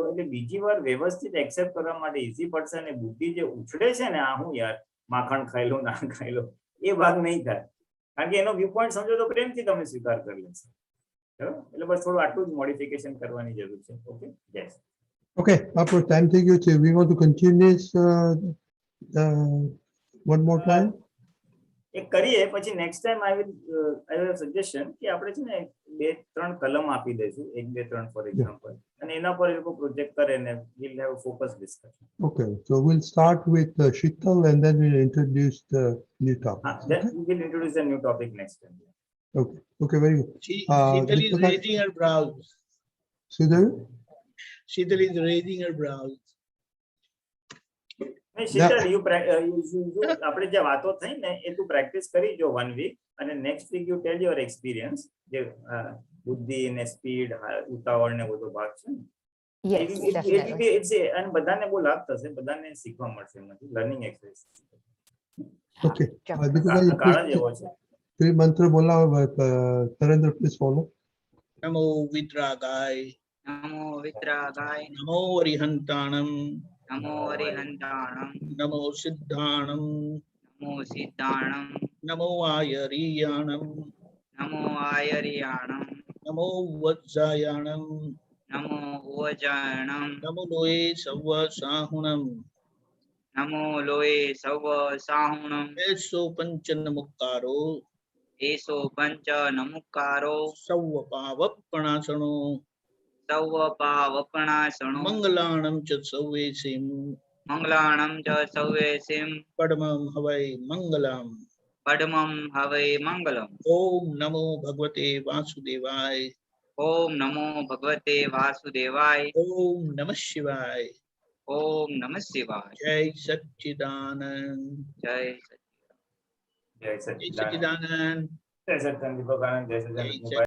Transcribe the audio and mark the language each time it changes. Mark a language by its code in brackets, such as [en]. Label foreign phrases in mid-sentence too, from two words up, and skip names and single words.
[gu] એટલે બીજી વાર વ્યવસ્થિત એક્સેપ્ટ કરવા માટે ઈઝી પડશે. અને બુદ્ધિ જે ઉછળે છે ને, આ હું યાર માખણ ખાઈ લો ના ખાઈ લો, એ ભાગ નહીં થાય, કારણ કે એનો વ્યૂ પોઈન્ટ સમજો તો પ્રેમથી તમે સ્વીકાર કરી લેશો. એટલે બસ થોડું આટલું જ મોડિફિકેશન કરવાની જરૂર છે. [en] Okay, yes. [gu] Okay, આપણો ટાઈમ થઈ ગયો છે. [en] We want to continue this one more time. [gu] એક કરીએ પછી [en] next time I will suggestion [gu] કે આપણે છે ને 2-3 કલમ આપી દઈશું, 1, 2, 3 [en] for example, [gu] અને એના પર એ લોકો પ્રોજેક્ટ કરે ને [en] we'll have a focus discussion. Okay, so we'll start with Sheetal and then we'll introduce the new topic. Then we will introduce a new topic next time. Okay, very good. Sheetal is raising her brows. Sheetal? Sheetal is raising her brows. [gu] શીતલ, આપણે જે વાતો થઈ ને એ તું પ્રેક્ટિસ કરી જો 1 વીક, અને [en] next week you tell your experience, [gu] જે બુદ્ધિ ને સ્પીડ, ઉતાવળ ને બધો ભાગ છે ને. [en] Yes, definitely. [gu] અને બધાને બહુ લાભ થશે, બધાને શીખવા મળશે એમાંથી, [en] learning exercise. Okay. [gu] કાળા જેવો છે. [en] Three mantra બોલાવો, Narendra, please follow. [pra] नमो वीतरागाय. નમો વિતરાગાય, नमो अरिहंताणं. નમો અરિહંતાણમ, नमो सिद्धाणं. નમો સિદ્ધાણમ, नमो आयरियाणं. નમો આયરિયાણમ, नमो उवज्झायाणं. નમો ઉવજાયણમ, नमो लोए सव्व साहूणं. નમો લોય સવ સાહુણમ, एसो पंचनमुक्कारो. એસો પંચ નમુકારો, सव्व पावप्पणासणो. સૌ પાવપણાસણો, मंगलाणं च सव्वेसिं. મંગલાણમ ચ સૌવેસિમ, पढमं हवइ मंगलं. પડમમ હવૈ મંગલમ. [sa] ॐ नमो भगवते वासुदेवाय. ઓમ નમો ભગવતે વાસુદેવાય. ॐ नमः शिवाय. ઓમ નમઃ શિવાય. [gu] Jai Satchidanand. જય જય Jai Satchidanand. જય સચ્ચિદાનંદ ભગવાન, જય સચ્ચિદાનંદ.